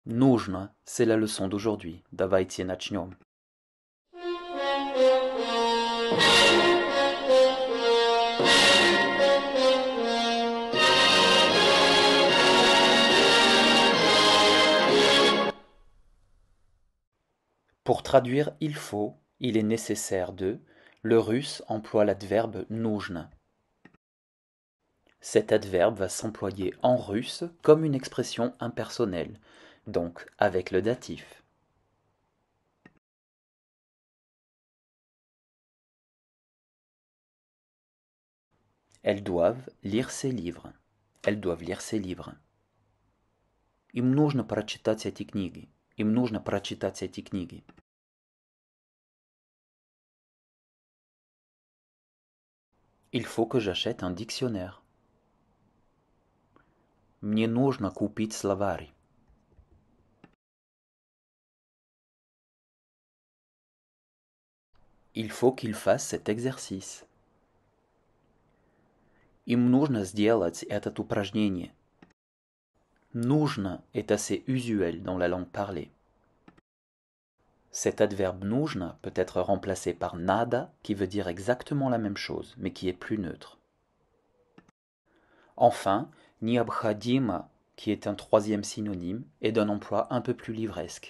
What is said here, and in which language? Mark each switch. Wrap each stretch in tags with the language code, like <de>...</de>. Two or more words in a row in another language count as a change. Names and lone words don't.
<ru>Нужно,</ru> <fr>c'est la leçon d'aujourd'hui.</fr> <ru>Давайте начнем.</ru> <fr>Pour traduire il faut, il est nécessaire de, le russe emploie l'adverbe нужно. Cet adverbe va s'employer en russe comme une expression impersonnelle, donc avec le datif. Elles doivent lire ses livres. Elles doivent lire ses livres.</fr> <ru>Им нужно прочитать эти книги. Им нужно прочитать эти книги.</ru> <fr>Il faut que j'achète un dictionnaire.</fr> <ru>Мне нужно купить словарь.</ru> <fr>Il faut qu'il fasse cet exercice.</fr> <ru>Им нужно сделать это упражнение.</ru> <fr>Нужно est assez usuel dans la langue parlée. Cet adverbe нужно peut être remplacé par надо, qui veut dire exactement la même chose, mais qui est plus neutre. Enfin, необходимо, qui est un troisième synonyme, est d'un emploi un peu plus livresque.</fr>